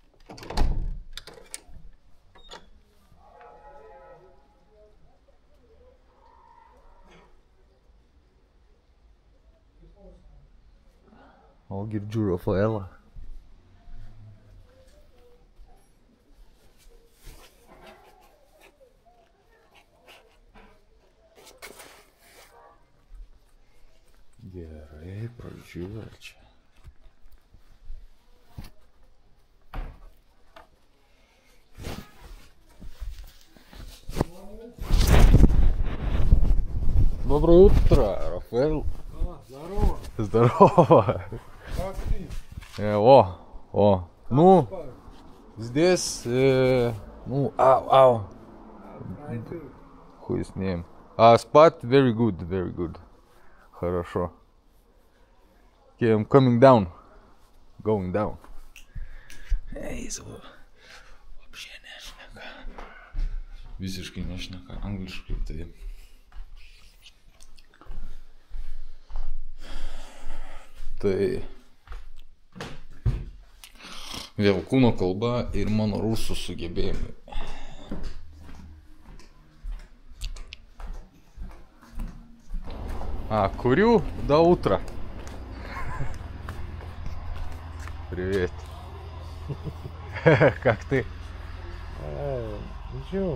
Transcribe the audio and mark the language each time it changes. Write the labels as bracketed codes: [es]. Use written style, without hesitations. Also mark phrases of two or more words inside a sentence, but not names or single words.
[lt] O, girdžiu Rafaelą. Gerai, pradžiūrė čia. [ru] Доброе утро, Рафаэл. Здорово. Здорово. Как ты? О. Ну, здесь, ау. Хуй с ним. А спать [en] very good. Хорошо. Okay, I'm coming down. Going down. [ru] Эй, вообще не šneka. [lt] Visiškai nešneka angliškai, tai... Tai... Vėl kūno kalba ir mano rusų sugebėjimai. [ru] Курю до утра. Привет. Как ты? Ничего.